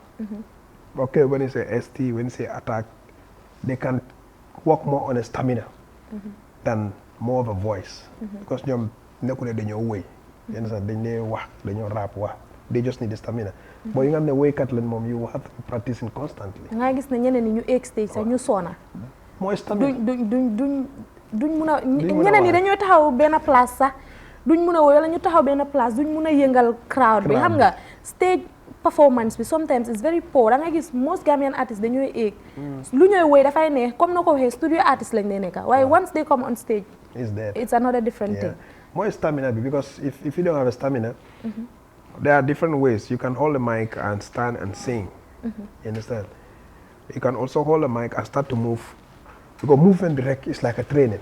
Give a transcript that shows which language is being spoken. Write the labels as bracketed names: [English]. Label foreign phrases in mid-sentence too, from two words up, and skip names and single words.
[English] Okay, when you say ST, when you say attack, they can work more on a stamina than more of a voice. Because they know way. You understand? They know rap. they just need the stamina. But you have the way Catalan mom, you have to be practicing constantly. [Wolof] nga gis ne ñeneen ñi ñu egg stage sax ñu soona. Mooy stamina. duñ mun a ñeneen ñi dañoo taxaw benn place sax duñ mun a woy wala ñu taxaw benn place duñ mun a yëngal crowd bi xam nga [English] stage performance [Wolof] bi [English] sometimes is very poor [Wolof] da nga gis [English] most Gambian artists [Wolof] dañooy egg lu ñooy woy dafay neex comme na ko waxee [English] studio artist [Wolof] lañ dee nekka waaye [English] once they come on stage it's another different thing. More stamina because if you don't have a stamina, there are different ways. You can hold the mic and stand and sing. You understand? You can also hold the mic and start to move. Because movement direct is like a training.